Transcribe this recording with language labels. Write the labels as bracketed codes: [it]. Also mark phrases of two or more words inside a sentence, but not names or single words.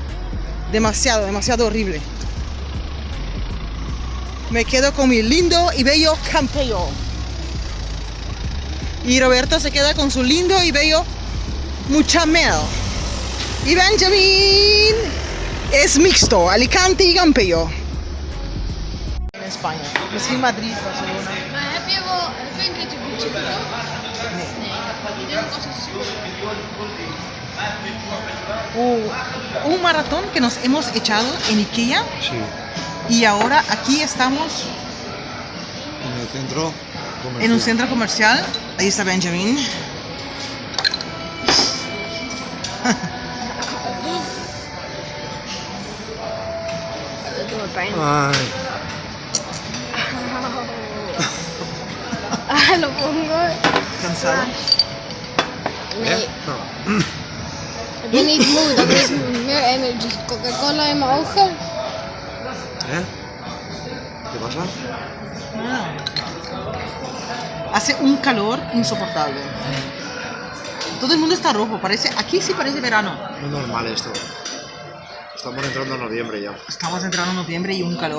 [es] Demasiado, demasiado horrible. Me quedo con mi lindo y bello Campello. Y Roberto se queda con su lindo y bello Muchamel. Y Benjamin es mixto, Alicante y Campello. En España, [nl] misschien Madrid, Barcelona. Maar heb je een keertje Gucci gedaan? Nee. Die doe ik als een [es] Un maratón que nos hemos echado en Ikea. Sí. Y ahora aquí estamos En el centro comercial. en un centro comercial. Ahí está Benjamin. [nl] Dat doet me pijn. [es] Ay. Ah, lo pongo. Cansado. [nl] Nee, [es] No. [nl] ik ben niet moe, dat is meer energy. Coca-Cola in mijn ogen. [es] ¿Qué pasa? Hace un calor insoportable. Todo el mundo está rojo, parece, aquí sí parece verano. No es normal esto. Estamos entrando en noviembre ya. Estamos entrando en noviembre y un calor.